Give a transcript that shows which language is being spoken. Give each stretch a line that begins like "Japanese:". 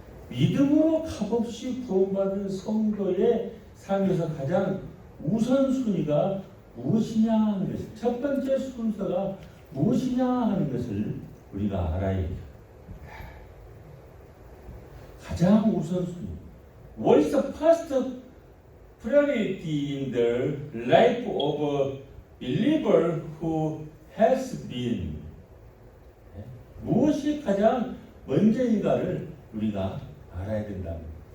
Korean: 믿음으로 값없이 구원받은 성도의 삶에서 가장 우선순위가 무엇이냐 하는 것을, 첫 번째 순서가 무엇이냐 하는 것을 우리가 알아야 해요. 가장 우선순위.
English: What is the first priority in the life of a believer who has been?
Korean: 무엇이 가장 먼저인가를 우리가 알아야 된다는 거예요.